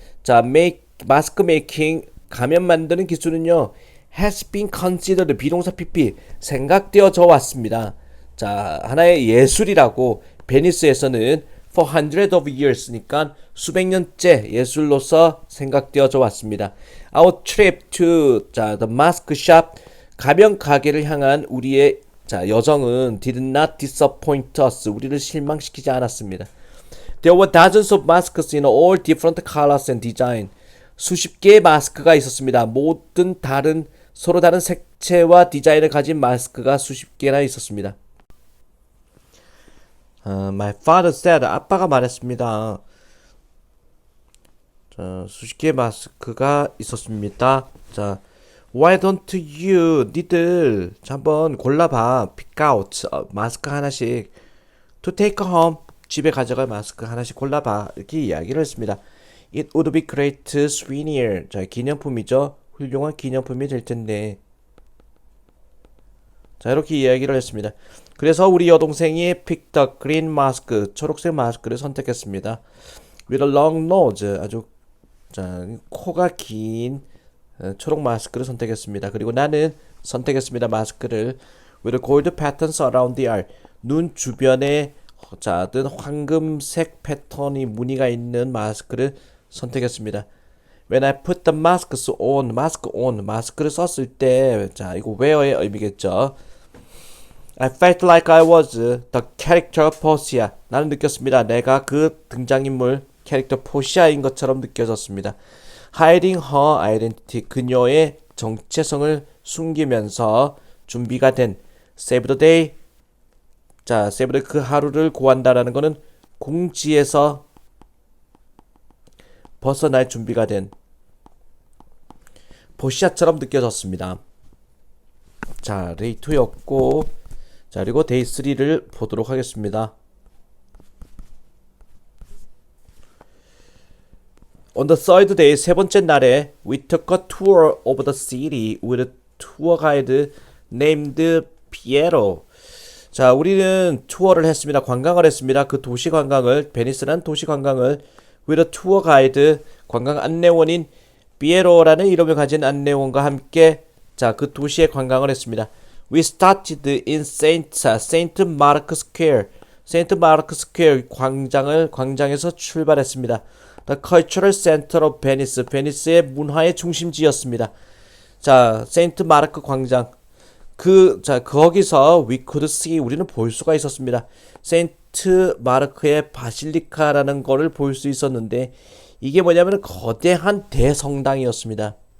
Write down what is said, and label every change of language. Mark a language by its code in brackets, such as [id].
[ko] 자, [en] mask making, [ko] 가면 만드는 기술은요, [en] has been considered, [ko] 비동사 PP, 생각되어져 왔습니다. 자, 하나의 예술이라고 베니스에서는 [en] for hundreds of years [ko] 니까 수백 년째 예술로서 생각되어져 왔습니다. [en] Our trip to the mask shop [ko] 가면 가게를 향한 우리의 여정은 [en] did not disappoint us. [ko] 우리를 실망시키지 않았습니다. [en] There were dozens of masks in all different colors and design. [ko] 수십 개의 마스크가 있었습니다. 모든 서로 다른 색채와 디자인을 가진 마스크가 수십 개나 있었습니다. [en] My father said, [ko] 아빠가 말했습니다. 수십 개의 마스크가 있었습니다. [en] Why don't you, [ko] 니들 한번 골라봐. [en] Pick out, [ko] 마스크 하나씩. [en] To take home, [ko] 집에 가져갈 마스크 하나씩 골라봐. 이렇게 이야기를 했습니다. [en] It would be great souvenir. [ko] 기념품이죠. 훌륭한 기념품이 될 텐데. 이렇게 이야기를 했습니다. 그래서 우리 여동생이 [en] pick the green mask, [ko] 초록색 마스크를 선택했습니다. [en] With a long nose, [ko] 아주 코가 긴 초록 마스크를 선택했습니다. 그리고 나는 선택했습니다. 마스크를 [en] with gold patterns around the eye, [ko] 눈 주변에 황금색 패턴이 무늬가 있는 마스크를 선택했습니다. [en] When I put the masks on, [ko] 마스크를 썼을 때, 이거 wear의 의미겠죠. [en] I felt like I was the character Portia. [ko] 나는 느꼈습니다. 내가 그 등장인물 캐릭터 포시아인 것처럼 느껴졌습니다. [en] Hiding her identity, [ko] 그녀의 정체성을 숨기면서 준비가 된 [en] Save the day. Save the [ko] 그 하루를 구한다라는 것은 궁지에서 벗어날 준비가 된 포시아처럼 느껴졌습니다. 데이 2였고, 그리고 데이 3를 보도록 하겠습니다. [en] On the third day, [ko] 세 번째 날에 [en] we took a tour of the city with a tour guide named Piero. [ko] 우리는 투어를 했습니다. 관광을 했습니다. 그 도시 관광을, 베니스라는 도시 관광을 [en] with a tour guide, [ko] 관광 안내원인 피에로라는 이름을 가진 안내원과 함께 그 도시의 관광을 했습니다. [en] We started in Saint Mark Square. [ko] 세인트 마르크 스퀘어 광장에서 출발했습니다. [en] The Cultural Center of Venice. [ko] 베니스의 문화의 중심지였습니다. 세인트 마르크 광장. 거기서 [en] we could see, [ko] 우리는 볼 수가 있었습니다. 세인트 마르크의 바실리카라는 거를 볼 수 있었는데, 이게 뭐냐면 거대한 대성당이었습니다.